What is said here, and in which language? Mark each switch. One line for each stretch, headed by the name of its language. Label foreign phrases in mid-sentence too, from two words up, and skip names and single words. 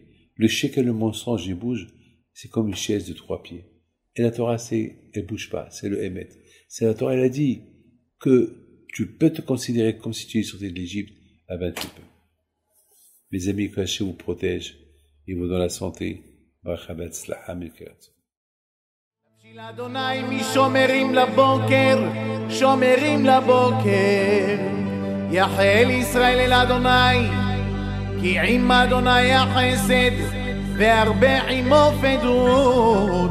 French: Le sheker, le mensonge, il bouge. C'est comme une chaise de 3 pieds. Et la Torah, elle bouge pas. C'est le émet. C'est la Torah, elle a dit que tu peux te considérer comme si tu es sorti de l'Égypte. Ah ben, tu peux. Mes amis, que Hachem vous protège et vous donne la santé.
Hebrew: בשביל אדוני משומרים לבוקר, שומרים לבוקר. יחל ישראל אל אדוני, כי עם אדוני החסד, והרבה עמו פדות.